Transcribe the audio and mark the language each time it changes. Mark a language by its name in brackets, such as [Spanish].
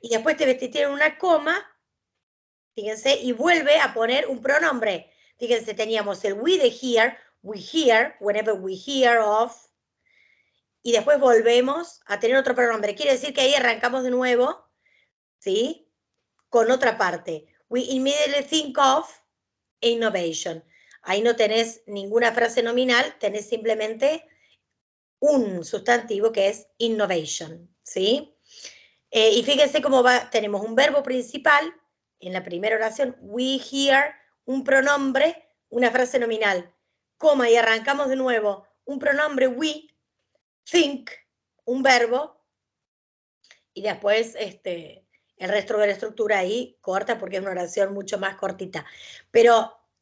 [Spanish] Y después tienen una coma, fíjense, y vuelve a poner un pronombre. Fíjense, teníamos el we de here, [English] we hear, whenever we hear of, [Spanish] y después volvemos a tener otro pronombre. Quiere decir que ahí arrancamos de nuevo, ¿sí? Con otra parte. [English] We immediately think of innovation. [Spanish] Ahí no tenés ninguna frase nominal, tenés simplemente un sustantivo que es innovation, ¿sí? Y fíjense cómo va, tenemos un verbo principal en la primera oración, [English] we hear, [Spanish] un pronombre, una frase nominal, coma, y arrancamos de nuevo, un pronombre we, think, un verbo, y después el resto de la estructura ahí corta porque es una oración mucho más cortita. Pero